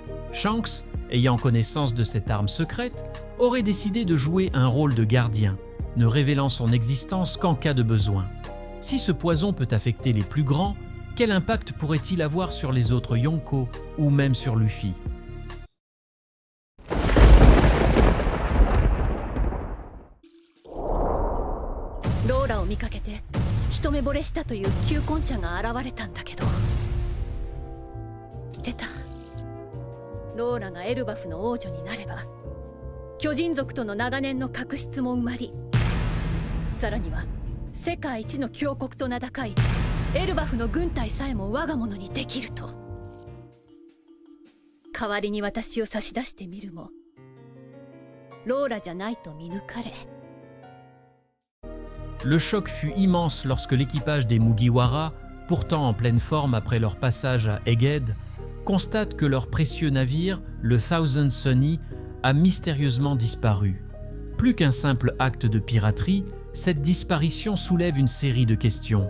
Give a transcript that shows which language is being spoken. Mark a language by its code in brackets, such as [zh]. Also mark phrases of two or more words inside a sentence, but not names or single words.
[fr] Shanks, ayant connaissance de cette arme secrète, aurait décidé de jouer un rôle de gardien, ne révélant son existence qu'en cas de besoin. Si ce poison peut affecter les plus grands, quel impact pourrait-il avoir sur les autres Yonko ou même sur Luffy? [ja] Laura を見かけて一目惚れしたという求婚者が現れたんだけど、知ってた？ローラがエルバフの王女になれば巨人族との長年の確執も埋まり、さらには世界一の強国と名高いエルバフの軍隊さえも我が物にできると。代わりに私を差し出してみるも、ローラじゃないと見抜かれ。 [fr] Le choc fut immense lorsque l'équipage des Mugiwara, pourtant en pleine forme après leur passage à Egghead, constate que leur précieux navire, le Thousand Sunny, a mystérieusement disparu. Plus qu'un simple acte de piraterie, cette disparition soulève une série de questions.